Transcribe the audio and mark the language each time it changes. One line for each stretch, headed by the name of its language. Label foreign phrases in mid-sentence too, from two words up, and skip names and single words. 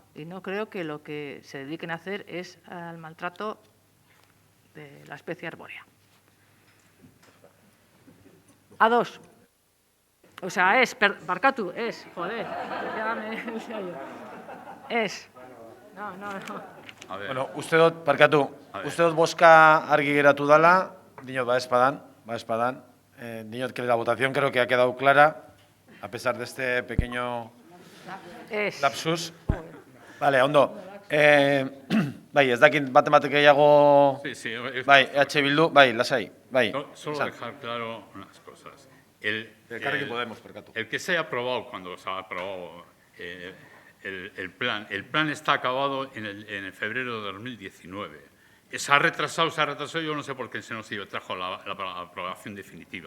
Spanish: Y no creo que lo que se dediquen a hacer es al maltrato de la especie arbórea. A2. O sea, barkatu, joder, ya me decía yo. No.
Basque: Bueno, uste dut, barkatu, uste dut bozka argi geratu dala, dinot, badaezpadan.
Spanish: Dinot que la votación creo que ha quedado clara, a pesar de este pequeño lapsus. Vale,
Basque: ondo. Bai, ez dakit bate gehiago...
Spanish: Sí.
Basque: Bai, EH Bildu, bai, lasai, bai.
Spanish: Solo dejar claro unas cosas. El que se haya aprobado, cuando se ha aprobado el plan está acabado en febrero de 2019. Se ha retrasado, yo no sé por qué se nos trajo la aprobación definitiva.